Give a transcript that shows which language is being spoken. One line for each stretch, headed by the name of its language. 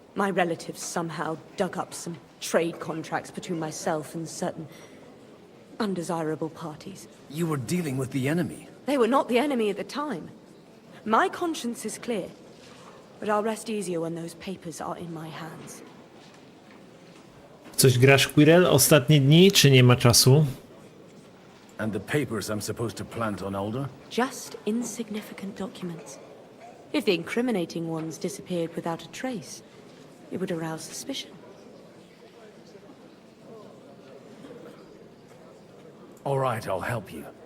English: My relatives somehow dug up some trade contracts between myself and certain undesirable parties. You were dealing with the enemy. They were not the enemy at the time. My conscience is clear, but I'll rest easier when those papers are in my hands.
Polish: Coś grasz, Quirrell, ostatnie dni, czy nie ma czasu?
English: And the papers I'm supposed to plant on Alder? Just insignificant documents. If the incriminating ones disappeared without a trace, it would arouse suspicion. All right, I'll help you.